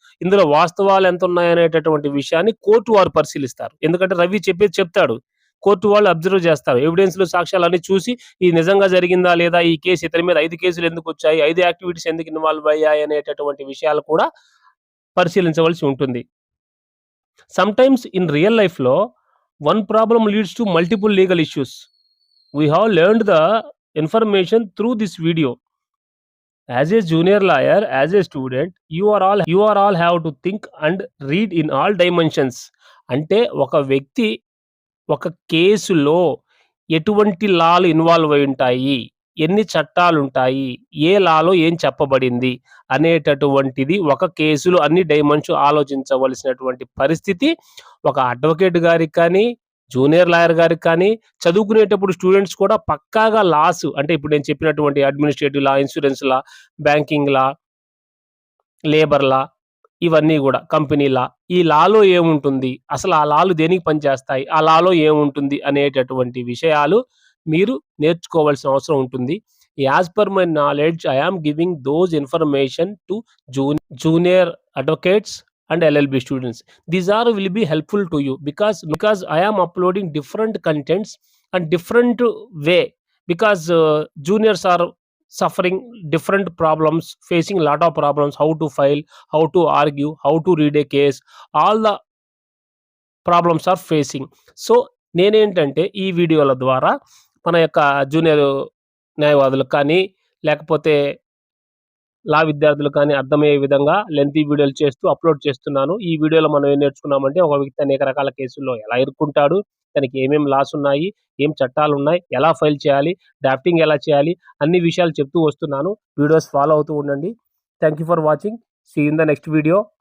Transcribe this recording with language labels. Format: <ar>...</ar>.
<te>ఇందులో వాస్తవాలు ఎంతున్నాయనేటటువంటి విషయాన్ని కోర్టు వారు పరిశీలిస్తారు. ఎందుకంటే రవి చెప్పేది చెప్తాడు. కోర్టు వాళ్ళు అబ్జర్వ్ చేస్తారు. ఎవిడెన్స్‌లు, సాక్ష్యాలన్నీ చూసి ఇది నిజంగా జరిగిందా లేదా? ఈ కేసు ఇతని మీద 5 కేసులు ఎందుకొచ్చాయి? 5 యాక్టివిటీస్ ఎందుకు ఇన్వాల్వ్ అయ్యాయి? అనేటటువంటి విషయాలు కూడా పరిశీలించవలసి ఉంటుంది.</te> <en>Sometimes in real life లో one problem leads to multiple legal issues. We have learned the information through this video. As a junior lawyer, as a student, you are all have to think and read in all dimensions.</en> <te>అంటే ఒక వ్యక్తి ఒక కేసులో ఎటువంటి Lalu involve అయి ఉంటాయి, ఎన్ని చట్టాలుంటాయి, ఏ లాలో ఏం చెప్పబడింది అనేటటువంటిది ఒక కేసులో అన్ని డైమెన్షన్ ఆలోచించవలసినటువంటి పరిస్థితి ఒక అడ్వకేట్ గారికి కానీ, జూనియర్ లాయర్ గారికి కానీ, చదువుకునేటప్పుడు స్టూడెంట్స్ కూడా పక్కాగా లాస్ అంటే ఇప్పుడు నేను చెప్పినటువంటి అడ్మినిస్ట్రేటివ్ లా, ఇన్స్యూరెన్స్ లా, బ్యాంకింగ్ లా, లేబర్ లా ఇవన్నీ గూడా కంపెనీ లా. ఈ లాలో ఏముంటుంది? అసలు ఆ లాలు దేనికి పనిచేస్తాయి? ఆ లాలో ఏముంటుంది? అనేటటువంటి విషయాలు మీరు నేర్చుకోవాల్సిన అవసరం ఉంటుంది.</te> <en>As per my knowledge I am giving those information to junior advocates and LLB students. These are will be helpful to you because I am uploading different contents and different way because juniors are suffering different problems, facing a lot of problems, how to file, how to argue, how to read a case, all the problems are facing.</en> <te>So, నేనేంటంటే ఈ వీడియోల ద్వారా మన యొక్క junior న్యాయవాదులకు కానీ, లేకపోతే లా విద్యార్థులకు కానీ అర్థమయ్యే విధంగా లెంతీ వీడియోలు చేస్తూ అప్‌లోడ్ చేస్తున్నాను. ఈ వీడియోలో మనం ఏం నేర్చుకున్నామంటే, ఒక వ్యక్తి అనేక రకాల కేసుల్లో ఎలా ఇరుక్కుంటాడు, తనకి ఏమేమి లాస్ ఉన్నాయి, ఏం చట్టాలున్నాయి, ఎలా ఫైల్ చేయాలి, డ్రాఫ్టింగ్ ఎలా చేయాలి, అన్ని విషయాలు చెప్తూ వస్తున్నాను. వీడియోస్ ఫాలో అవుతూ ఉండండి.</te> <en>Thank you for watching. See you in the next video.</en>